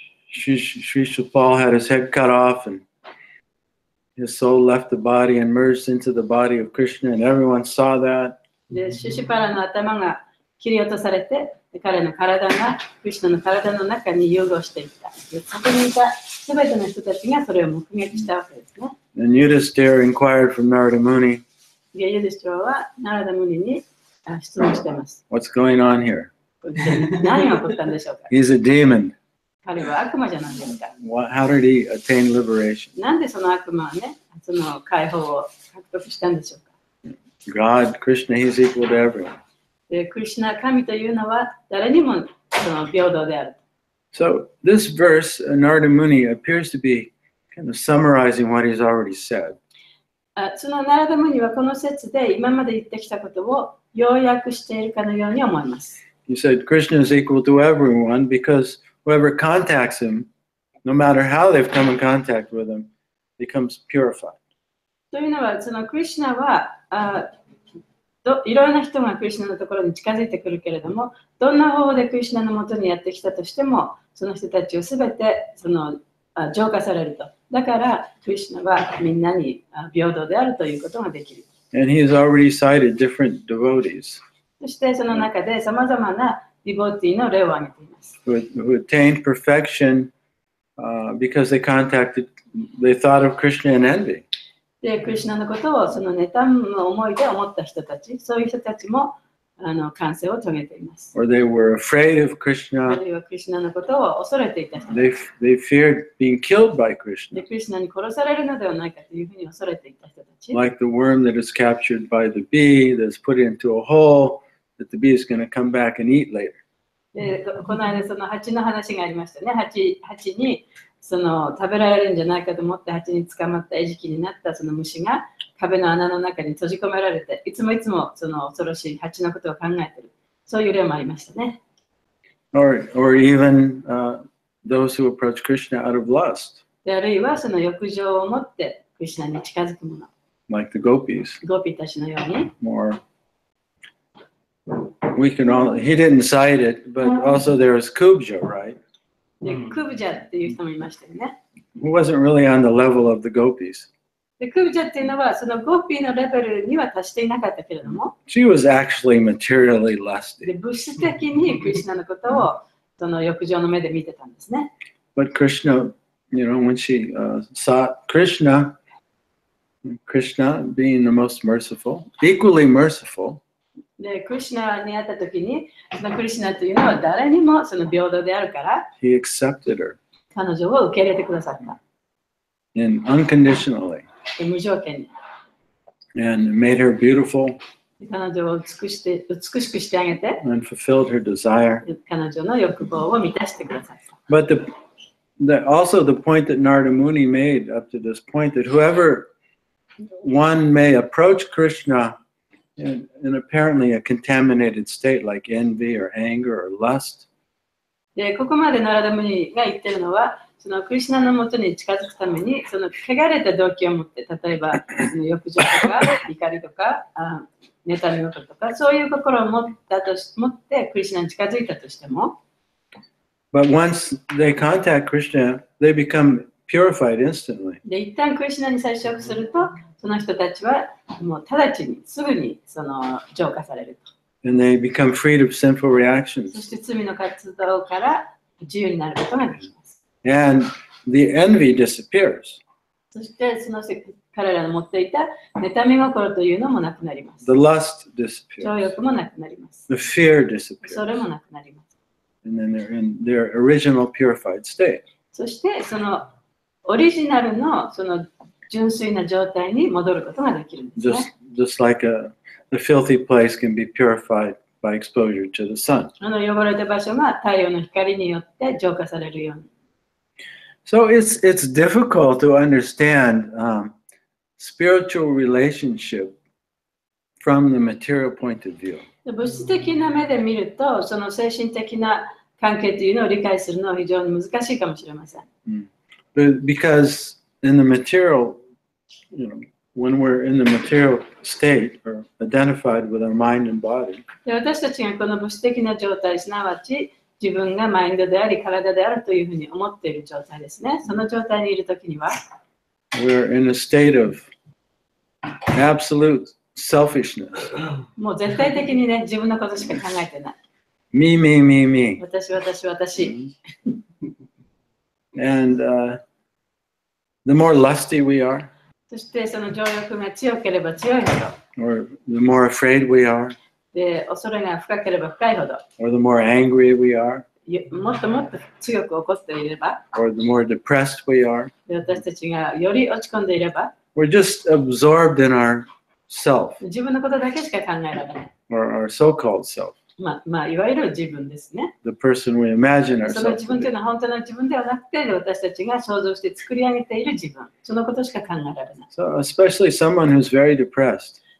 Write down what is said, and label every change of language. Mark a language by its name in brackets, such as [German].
[English] Shishupal had his head cut off and his soul left the body and merged into the body of Krishna, and everyone saw that. [Japanese] でシシュパラの頭が切り落とされて、彼の体がクリシュナの体の中に融合していった。そこにいたすべての人たちがそれを目撃したわけですね。 [English] And Yudhiṣṭhira inquired from Narada Muni, [Japanese] ユディシュトラはナラダムニに質問しています。 [English] what's going on here? [Japanese] 何が起こったんでしょうか？ [English] He's a demon. [Japanese] 彼は悪魔じゃないですか。 [English] How did he attain liberation? [Japanese] なんでその悪魔はね、その解放を獲得したんでしょうか？ [English] God, Krishna, he's equal to everyone. [Japanese] でクリシュナ神というのは誰にもその平等である。 [English] So this verse, Narada Muni, appears to be kind of summarizing what he's already said. [Japanese] そのナラダムニはこの説で今まで言ってきたことを要約しているかのように思います。 [English] He said Krishna is equal to everyone because whoever contacts him, no matter how they've come in contact with him, becomes purified. [Japanese] というのは、そのクリシュナはいろんな人がクリシュナのところに近づいてくるけれども、どんな方法でクリシュナのもとにやってきたとしても、その人たちをすべて浄化されると。だから、クリシュナはみんなに平等であるということができる。 [English] And he has already cited different devotees [Japanese] そしてその中でさまざまなディボティの例を挙げています。 [English] who attained perfection because they thought of Krishna in envy. [Japanese] で、クリシュナのことをその妬む思いで思った人たち、そういう人たちも完成を遂げています。 [English] Or they were afraid of [Japanese] あ [English] Krishna. [Japanese] るいはクリシュナのことを恐れていた人たち。 [English] They feared being killed by [Japanese] で、 [English] Krishna, [Japanese] クリシュナに殺されるのではないかというふうに恐れていた人たち。 [English] like the worm that is captured by the bee that's put into a hole that the bee is going to come back and eat later. [Japanese] で、この間その蜂の話がありましたね。蜂に食べられるんじゃないかと思って蜂に捕まった餌食になったその虫が壁の穴の中に閉じ込められて、いつもその恐ろしい蜂のことを考えている。そういう例もありましたね。 [English] Or even those who approach Krishna out of lust, [Japanese] で、あるいはその欲情を持ってクリシュナに近づくもの。 [English] like the gopis. [Japanese] ゴピたちのように。 [English] More, he didn't cite it, but also there was Kubja, right? [Japanese] で、クブジャっていう人もいましたよね。 [English] Who wasn't really on the level of the gopis. [Japanese] で、クブジャっていうのはそのゴピのレベルには達していなかったけれども、 [English] She was actually materially [Japanese] で、 [English] lusty. [Japanese] 物質的にクリシュナのことをその欲情の目で見てたんですね。 [English] But Krishna, when she sought Krishna being the most merciful, equally merciful, [Japanese] で、クリシュナに会ったときに、そのクリシュナというのは誰にもその平等であるから、 [English] he accepted her [Japanese] 彼女を受け入れてくださった。 [English] unconditionally [Japanese] で、無条件に。 [English] and made her beautiful [Japanese] で、彼女を美しくしてあげて、 [English] and fulfilled her desire. [Japanese] で、彼女の欲望を満たしてくださった。 [English] But also the point that Narada Muni made up to this point, that whoever one may approach Krishna in apparently a contaminated state like envy or anger or lust, [Japanese] で、ここまでナラダムニが言ってるのは、そのクリシュナのもとに近づくために、その汚れた動機を持って、例えばその欲情とか怒りとか、妬み心とか、そういう心を持ってクリシュナに近づいたとしても、 [English] but once they contact Krishna, they become purified instantly. [Japanese] で、一旦クリシュナに接触すると、その人たちはもう直ちにすぐに浄化されると。 [English] And they become freed of sinful [Japanese] そ [English] reactions. [Japanese] して罪の活動から自由になることができます。 [English] And the envy disappears. [Japanese] そして彼らの持っていた妬み心というのもなくなります。 [English] The lust [Japanese] 情 [English] disappears. [Japanese] 欲もなくなります。 [English] The fear [Japanese] それ [English] disappears. [Japanese] もなくなります。 [English] And then they're in their original purified state. [Japanese] そしてそのオリジナルのその純粋な状態に戻ることができるんですね。 [English] Just like the filthy place can be purified by exposure to the sun. [Japanese] 汚れた場所が太陽の光によって浄化されるように。 [English] So it's difficult to understand spiritual relationship from the material point of view. [Japanese] 物質的な目で見ると、その精神的な関係というのを理解するのは非常に難しいかもしれません。 [English] Because in the material, when we're in the material state or identified with our mind and body, [Japanese] で、私たちがこの物質的な状態、すなわち自分がマインドであり体であるというふうに思っている状態ですね。その状態にいるときには、 [English] we're in a state of absolute selfishness. [Japanese] もう絶対的にね、自分のことしか考えてない。 [English] Me, me, me, me. [Japanese] 私、私、私。 [English] And the more lusty we are, [Japanese] そしてその情欲が強ければ強いほど、 [English] or the more afraid we are, [Japanese] で、恐れが深ければ深いほど、 [English] or the more angry we are, [Japanese] もっともっと強く怒っていれば、 [English] or the more depressed we are, [Japanese] で、私たちがより落ち込んでいれば、 [English] we're just absorbed in ourself, [Japanese] 自分のことだけしか考えられない。 [English] or our so-called self, [Japanese] いわゆる自分ですね。 [English] the person we imagine [Japanese] その [English] ourselves [Japanese] 自 [English] to [Japanese] 分というのは本当の自分ではなくて、私たちが想像して作り上げている自分、そのことしか考えられない。 [English] So especially someone who's very depressed,